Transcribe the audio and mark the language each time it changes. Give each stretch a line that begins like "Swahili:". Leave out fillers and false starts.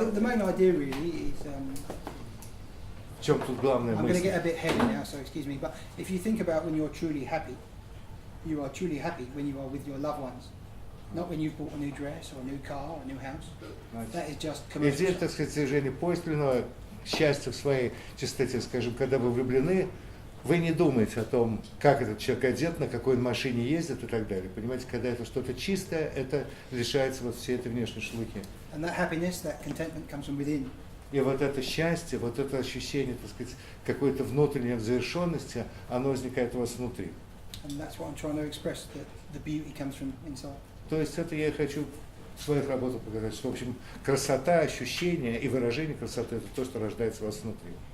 English: Yeah, the main idea really is.
Russian: В чем тут главная
English: I'm going to
Russian: мысль?
English: get a bit heavy now, so excuse me. But if you think about when you're truly happy, you are truly happy when you are with your loved ones, not when you've bought a new dress or a new car or a new house. That is just commercial.
Russian: Идея, так сказать, движения подлинного счастья в своей чистоте, скажем, когда вы влюблены, вы не думаете о том, как этот человек одет, на какой машине ездит и так далее. Понимаете, когда это что-то чистое, это лишается вот всей этой внешней шелухи.
English: And that happiness, that contentment comes from within.
Russian: И вот это счастье, вот это ощущение, так сказать, какой-то внутренней завершенности, оно возникает у вас внутри.
English: And that's what I'm trying to express, that the beauty comes from inside.
Russian: То есть это я хочу в своих работах показать, что, в общем, красота, ощущение и выражение красоты – это то, что рождается у вас внутри.